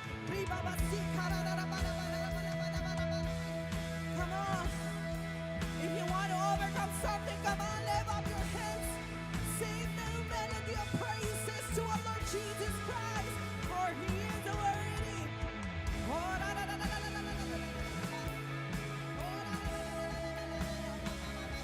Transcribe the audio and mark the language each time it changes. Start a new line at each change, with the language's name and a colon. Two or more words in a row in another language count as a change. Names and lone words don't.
English: Come on. If you want to overcome something, come on, lift up your hands. Sing the melody of praises to our Lord Jesus Christ, for He is worthy. Oh, na, na, na, na, na, na, na, na, na, na. Oh, na, na, na, na, na, na, na, na, na.